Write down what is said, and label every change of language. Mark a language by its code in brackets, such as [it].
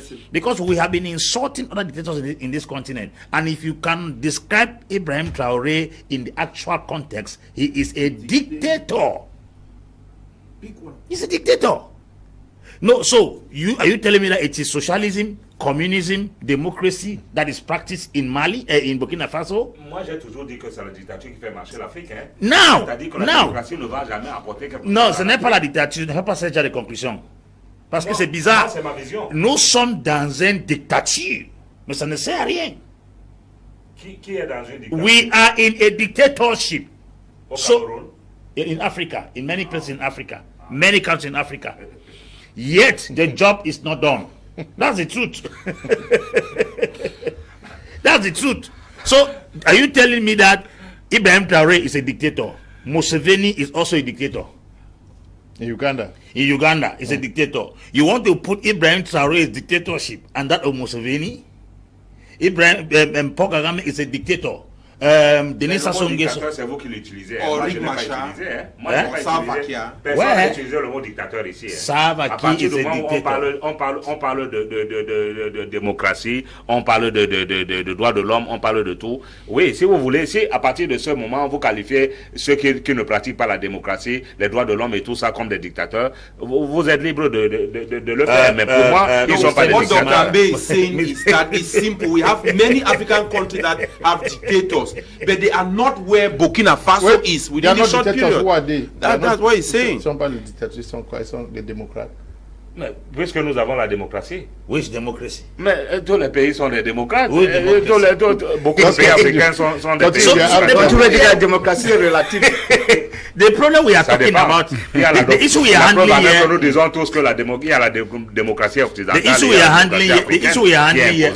[en] Because we have been insulting other dictators in this continent, and if you can describe Ibrahim Traoré in the actual context, he is a dictator. Big one. He's a dictator. No, so are you telling me that it is socialism, communism, democracy that is practiced in Mali, in Burkina Faso? [fr] Moi, j'ai toujours dit que c'est la dictature qui fait marcher l'Afrique. Hein? Non, c'est-à-dire que la démocratie ne va jamais apporter quelque chose. Non, ce n'est pas la dictature. Ne fais pas ce genre de conclusion. Parce que c'est bizarre. Non, c'est ma vision. Nous sommes dans une dictature, mais ça ne sert à rien. Qui est dans une dictature? [en] We are in a dictatorship. [fr] Au Cameroun? [en] In Africa, in many places in Africa, many countries in Africa. Yet the job is not done. That's the truth. That's the truth. So, are you telling me that Ibrahim Traoré is a dictator? Museveni is also a dictator. In Uganda? In Uganda, is a dictator. You want to put Ibrahim Traoré's dictatorship and that of Museveni? Paul Kagame is a dictator. Denis Sassou Nguesso. [fr] C'est vous qui l'utilisez. Moi, je n'ai pas utilisé. Moi, je n'ai pas utilisé. Personne n'a utilisé le mot dictateur ici. À partir du moment où on parle de démocratie, on parle de droits de l'homme, on parle de tout. Oui, si vous voulez, si à partir de ce moment vous qualifiez ceux qui ne pratiquent pas la démocratie, les droits de l'homme et tout ça comme des dictateurs, vous êtes libre de le faire. Mais pour moi, ils ne sont pas des dictateurs. [en] What Dr. Abe is saying is that it's simple. We have many African countries that have dictators, but they are not where Burkina Faso is within the short period. Who are they? That's what he's saying. [fr] Ils sont pas les dictateurs, ils sont des démocrates. Mais puisque nous avons la démocratie. [en] Which democracy? [fr] Mais tous les pays sont des démocrates. Oui, beaucoup de pays africains sont des pays démocrates. Tu veux dire que la démocratie est relative? [en] The problem we are talking about, the issue we are handling here. [fr] Nous disons tous que il y a la démocratie occidentale. [en] The issue we are handling here.